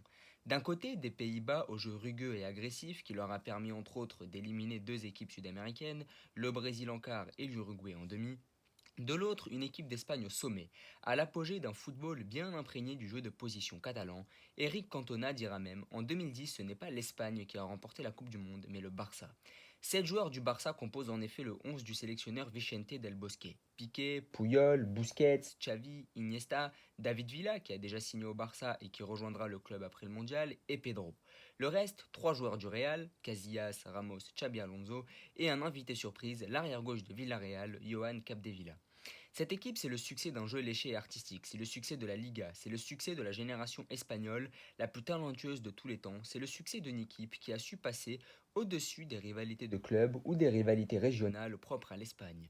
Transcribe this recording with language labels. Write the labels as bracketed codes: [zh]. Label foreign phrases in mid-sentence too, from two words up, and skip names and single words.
[fr] D'un côté, des Pays-Bas au jeu rugueux et agressif qui leur a permis entre autres d'éliminer deux équipes sud-américaines, le Brésil en quart et l'Uruguay en demi. De l'autre, une équipe d'Espagne au sommet, à l'apogée d'un football bien imprégné du jeu de position catalan. Eric Cantona dira même, en 2010, ce n'est pas l'Espagne qui a remporté la Coupe du Monde, mais le Barça. 7 joueurs du Barça composent en effet le 11 du sélectionneur Vicente Del Bosque. Piqué, Puyol, Busquets, Xavi, Iniesta, David Villa, qui a déjà signé au Barça et qui rejoindra le club après le mondial, et Pedro. Le reste, 3 joueurs du Real, Casillas, Ramos, Xabi Alonso, et un invité surprise, l'arrière-gauche de Villarreal, Johan Capdevila. Cette équipe, c'est le succès d'un jeu léché et artistique, c'est le succès de la Liga, c'est le succès de la génération espagnole, la plus talentueuse de tous les temps, c'est le succès d'une équipe qui a su passer au-dessus des rivalités de clubs ou des rivalités régionales propres à l'Espagne.